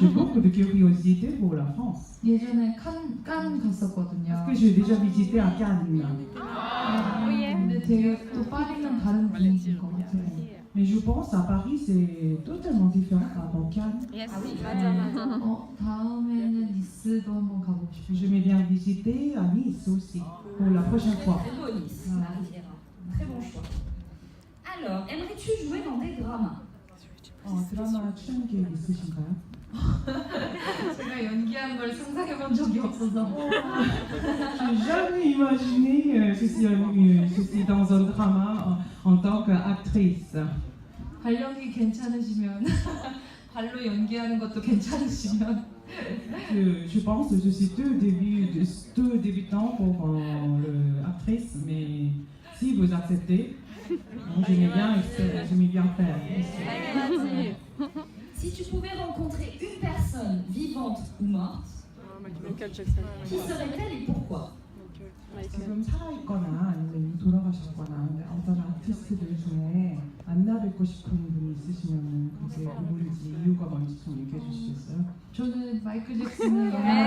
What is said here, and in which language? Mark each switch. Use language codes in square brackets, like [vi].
[fr] J'ai beaucoup de curiosité pour la France. [ko] 예전에 칸 갔었거든요. [fr] Parce que j'ai déjà visité à Cannes. [ko] 근데 되게 또 파리는 다른 분위기인 것 같아요. [fr] Mais je pense à Paris, c'est totalement différent par rapport à Cannes. [en] Yes. [ko] 다음에는 니스도 한번 가보고 싶어요. [fr] J'aimais bien visiter à Nice aussi, pour la prochaine fois. Très beau Nice, la Riviera. Très bon choix. Alors, aimerais-tu jouer dans des dramas? [ko] 드라마 출연 계획 있으신가요? 제가 연기한 걸 상상해 본 적이 없어서. [fr] J'ai jamais imaginé que je suis dans un drama en tant qu'actrice. [ko] 발령이 괜찮으시면 발로 연기하는 것도 괜찮으시면 [fr] Je pense que je suis deux débutants pour l'actrice, mais si vous acceptez, j'aimais bien faire. Si tu pouvais rencontrer une personne vivante ou morte, qui serait-elle et pourquoi? [ko] 지금 살아있거나 아니면 돌아가셨거나 어떤 아티스트들 중에 만나뵙고 싶은 분이 있으시면 그게 누구인지 이유가 뭔지 좀 얘기해 주시겠어요? 저는 마이클 잭슨을 너무